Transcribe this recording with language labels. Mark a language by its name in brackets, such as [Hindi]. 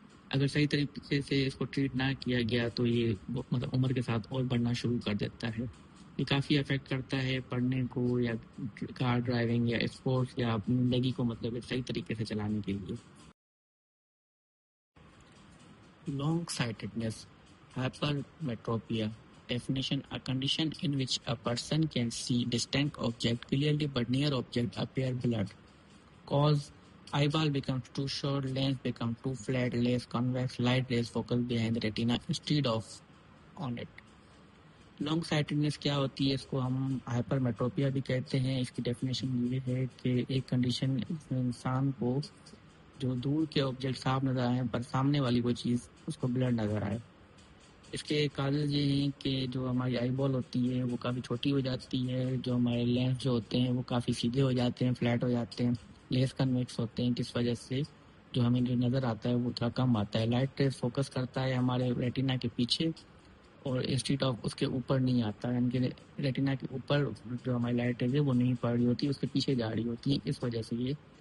[Urdu] اگر صحیح طریقے سے اس کو ٹریٹ نہ کیا گیا تو یہ مطلب عمر کے ساتھ اور بڑھنا شروع کر دیتا ہے۔ یہ کافی افیکٹ کرتا ہے پڑھنے کو، یا کار ڈرائیونگ، یا اسپورٹس، یا اپنی زندگی کو مطلب ایک صحیح طریقے سے چلانے کے لیے۔ Long sightedness, ہائپرمیٹروپیا۔ [English] Definition: a condition in which a person can see distant object clearly but near object appear blurred. Cause: eyeball becomes too short, lens becomes too flat, less convex, light rays focus behind the retina instead of on it. [Urdu] Long sightedness کیا ہوتی ہے؟ اس کو ہم hyper میٹروپیا بھی کہتے ہیں۔ اس کی definition یہ ہے کہ ایک کنڈیشن اس میں انسان کو جو دور کے آبجیکٹ صاف نظر آئیں پر سامنے والی کوئی چیز اس کو بلر نظر آئے۔ اس کے کاز یہ ہیں کہ جو ہماری آئی بال ہوتی ہے وہ کافی چھوٹی ہو جاتی ہے، جو ہمارے لینس جو ہوتے ہیں وہ کافی سیدھے ہو جاتے ہیں، فلیٹ ہو جاتے ہیں، لیس کنویکس ہوتے ہیں، جس وجہ سے جو ہمیں جو نظر آتا ہے وہ تھوڑا کم آتا ہے۔ لائٹ ریز فوکس کرتا ہے ہمارے ریٹنا کے پیچھے اور انسٹیڈ آف اس کے اوپر نہیں آتا، یعنی کہ ریٹنا کے اوپر جو ہماری لائٹ ہے وہ نہیں پڑ رہی ہوتی، اس کے پیچھے جا رہی ہوتی ہے۔ اس وجہ سے یہ